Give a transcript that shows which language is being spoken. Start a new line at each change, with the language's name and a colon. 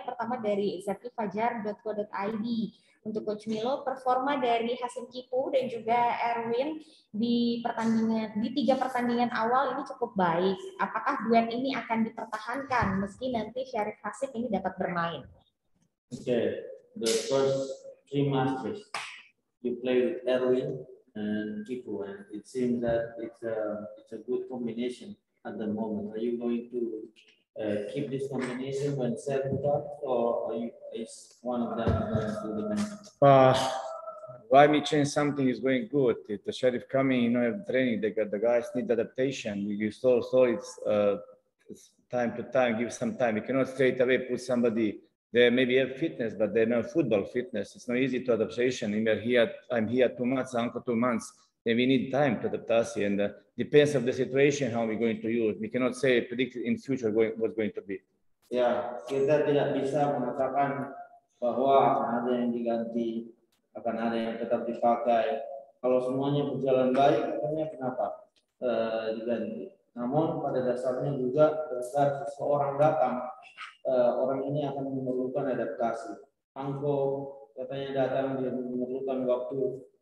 Indonesian: Yang pertama dari zakifajar.co.id. Untuk Coach Milo, performa dari Hasim Kipu dan juga Erwin di 3 pertandingan awal ini cukup baik. Apakah duet ini akan dipertahankan meski nanti Syarif Hasim ini dapat bermain?
English: Okay, the first 3 matches you play with Erwin and Kipu, and it seems that it's a good combination at the moment. Are you going to keep this combination when Seth starts, or is one of them going to the bench? Why me change something is going good. If the Sheriff coming, have training, the guys need adaptation. You saw it's time to time, give some time. You cannot straight away put somebody. They maybe have fitness, but they know football fitness. It's not easy to adaptation. I'm here 2 months, Uncle 2 months. Then we need time to adaptation, and depends of the situation how we're going to use. We cannot say predict in future what's going to be.
Indonesian: Ya, kita tidak bisa mengatakan bahwa akan ada yang diganti, akan ada yang tetap dipakai. Kalau semuanya berjalan baik, katanya kenapa diganti? Namun pada dasarnya juga saat seseorang datang, orang ini akan memerlukan adaptasi. Angko katanya datang, dia memerlukan waktu